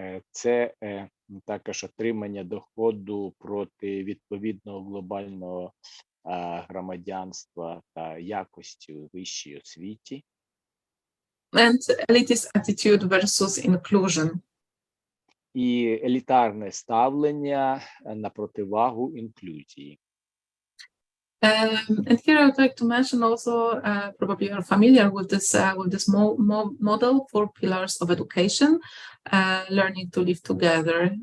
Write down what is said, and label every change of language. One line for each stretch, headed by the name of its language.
Ukrainian: Це також отримання доходу проти відповідного глобального громадянства та якості у вищій освіті.
English: And elitist attitude versus inclusion.
Ukrainian: І елітарне ставлення на противагу інклюзії.
English: And here I would like to mention also, probably you're familiar with this model for pillars of education, learning to live together.